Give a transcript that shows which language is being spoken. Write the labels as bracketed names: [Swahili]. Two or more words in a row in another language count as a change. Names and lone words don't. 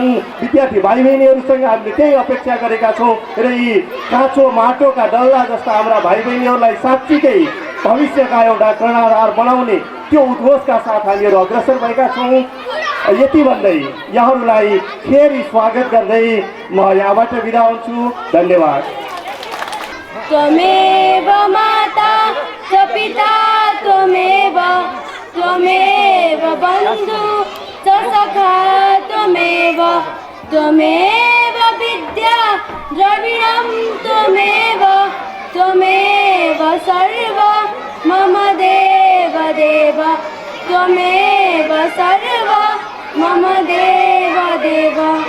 [Nepali] विद्यार्थी भाइ बहिनीहरूसँग हामीले त्यही अपेक्षा गरेका छौँ र यी काँचो माटोका डल्ला जस्ता हाम्रा भाइ बहिनीहरूलाई साँच्चीकै भविष्यका एउटा कर्णाधार बनाउने त्यो उद्घोषका साथ हामीहरू अग्रसर भएका छौँ। यति भन्दै यहाँहरूलाई फेरि स्वागत गर्दै म यहाँबाट बिदा हुन्छु। धन्यवाद। [Sanskrit] त्वमेव माता च पिता त्वमेव बन्धु च सखा त्वमेव विद्या द्रविणं त्वमेव सर्व मम देव त्वमेव सर्व मम देव